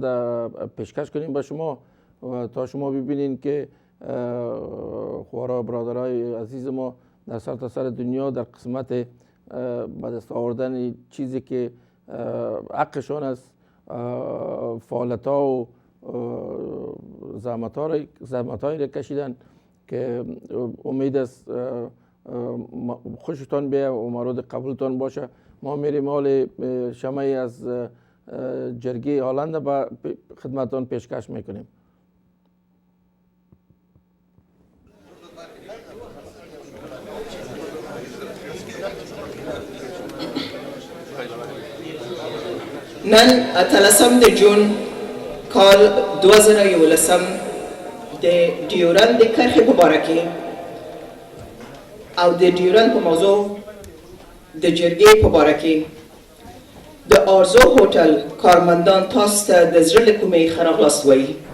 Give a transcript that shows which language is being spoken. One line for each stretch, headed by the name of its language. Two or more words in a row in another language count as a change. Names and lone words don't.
Persian: پیشکش کنیم به شما و تا شما ببینین که خوارا و برادرای عزیز ما در سرتاسر دنیا در قسمت به دست آوردن چیزی که حقشان است، فعالیت‌ها و زحمت‌هایی را کشیدن که امید است خوشتان بیه و مورد قبولتان باشه. ما میریم حال شمعی از جرگه هالند به خدمتتان پیشکش میکنیم.
Pashto: نن اتلسم د جون کال 2011 د ډیورند د کرښې په باره کې او د ډیورند په موضوع د جرګې په باره کې د آرزو هوټل کارمندان تاسو ته د زړه له کومې ښه راغلاست وایي.